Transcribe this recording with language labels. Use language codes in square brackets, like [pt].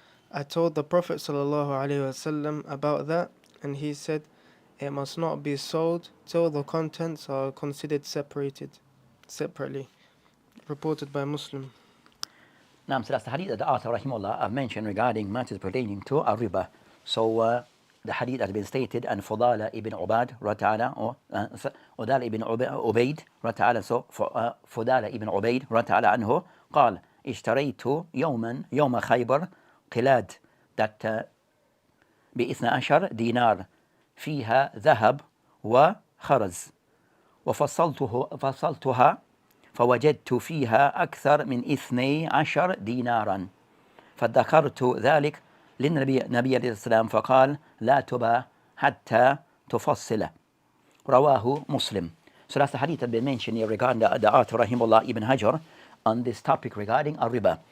[en] I told the Prophet ﷺ about that, and he said, it must not be sold till the contents are considered separately. Reported by Muslim. Now, so that's the hadith that the author rahimahullah have mentioned regarding matters pertaining to al-riba. So the hadith has been stated, and Fadala ibn Ubaid rata'ala, or Fadala ibn Ubaid rata'ala, so Fadala ibn Ubaid rata'ala anhu [ar] قال اشتريت يوم خيبر قلاد [en] that [ar] ب12 دينار فيها ذهب وخرز وفصلتها فوجدت فيها أكثر من 12 دينارا فذكرت ذلك للنبي عليه السلام فقال لا تباع حتى تفصله. رواه مسلم. [en] So that's the hadith that been mentioned here regarding the author rahimahullah Ibn Hajar on this topic regarding al-riba.